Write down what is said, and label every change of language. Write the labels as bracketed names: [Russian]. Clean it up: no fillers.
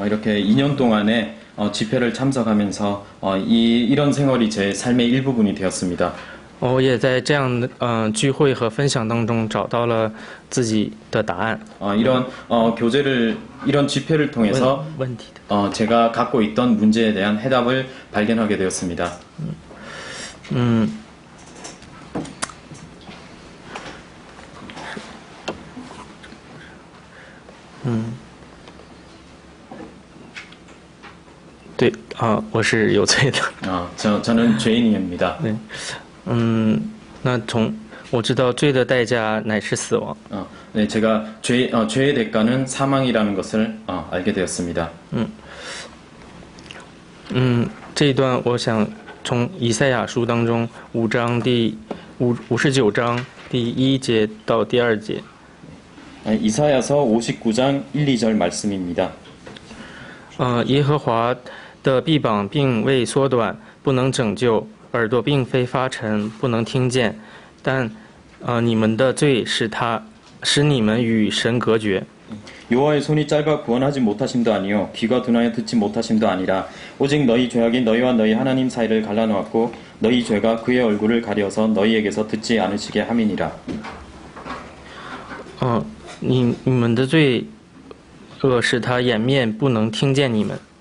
[Korean] 이렇게 2년 동안에 집회를 참석하면서 이런 생활이 제 삶의 일부분이 되었습니다. [Chinese] 我也在这样的聚会和分享当中找到了自己的答案。 [Korean] 이런 교제를 이런 집회를 통해서 [Chinese] 问题的。 [Korean] 제가 갖고 있던 문제에 대한 해답을 발견하게 되었습니다. [Chinese] 对我是有罪的。 [Korean] 저는 죄인입니다. [Chinese] 对，那我知道罪的代价乃是死亡。 [Korean] 네, 제가 죄의 대가는 사망이라는 것을 알게 되었습니다. [Chinese] 这一段我想从以赛亚书当中59章第1节到第2节。 [Korean] 이사야서 59장 1, 2절 말씀입니다. [Chinese] 耶和华的臂膀并未缩短，不能拯救；耳朵并非发沉，不能听见。但你们的罪使你们与神隔绝。 [Korean] 여호와의 손이 짧아 구원하지 못하심도 아니요 귀가 둔하여 듣지 못하심도 아니라 오직 너희 죄악이 너희와 너희 하나님 사이를 갈라놓았고 너희 죄가 그의 얼굴을 가려서 너희에게서 듣지 않으시게 함이니라. [Chinese] 你们的罪恶使他掩面不能听见你们。